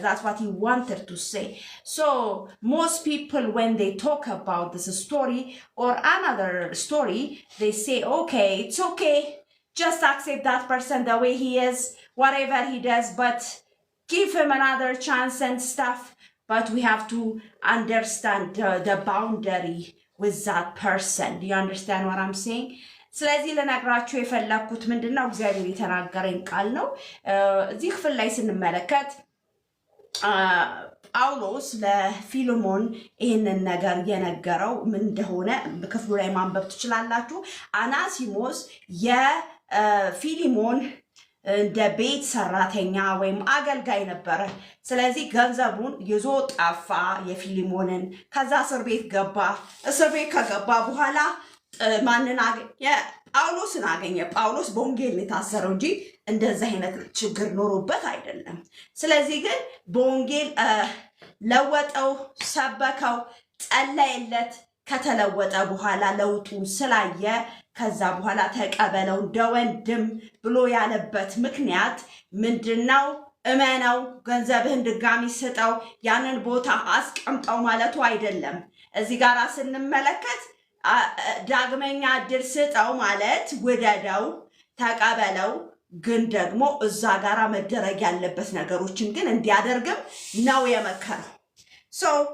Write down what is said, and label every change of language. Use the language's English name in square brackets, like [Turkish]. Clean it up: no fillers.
[English] That's what he wanted to say. So most people, when they talk about this story or another story, they say, okay, it's okay, just accept that person the way he is, whatever he does, but give him another chance and stuff. But we have to understand the boundary with that person. Do you understand what I'm saying? [Amharic] ስለዚህ ለነግራችሁ የፈለኩት ምንድነው እግዚአብሔር የተናገረኝ ቃል ነው። እዚህ ክፍል ላይ ስንመለከት ጳውሎስ ለፊልሞን ይህንን ነገር የነገረው ምን እንደሆነ ክፍሉ ላይ ማንበብ ትችላላችሁ። አናሲሞስ የፊልሞን እንደ ቤት ሰራተኛ ወይም አገልጋይ ነበረ። ስለዚህ ገንዘቡን ይዞ ጠፋ የፊልሞንን። ከዛ እስር ቤት ገባ። እስር ቤት ከገባ በኋላ ማንን አገኘ? ጳውሎስን አገኘ። ጳውሎስ በወንጌል የታሰረው እንጂ እንደዚህ አይነት ችግር ኖሮበት አይደለም። ስለዚህ ግን በወንጌል ለወጠው፣ ሰበከው፣ ጸለየለት። ከተለወጠ በኋላ ለውጡን ስላየ ከዛ በኋላ ተቀበለው እንደ ወንድም ብሎ ያለበት ምክንያት ምንድነው? እመነው፣ ገንዘብህን ድጋሚ ስጠው፣ ያንን ቦታ አስቀምጠው ማለቱ አይደለም። እዚህ ጋር ስንመለከት ዳግመኛ እድል ስጠው ማለት ውደደው፣ ተቀበለው፣ ግን ደግሞ እዛ ጋራ መደረግ ያለበት ነገሮችን ግን እንዲያደርግም ነው የመከረው። [English] So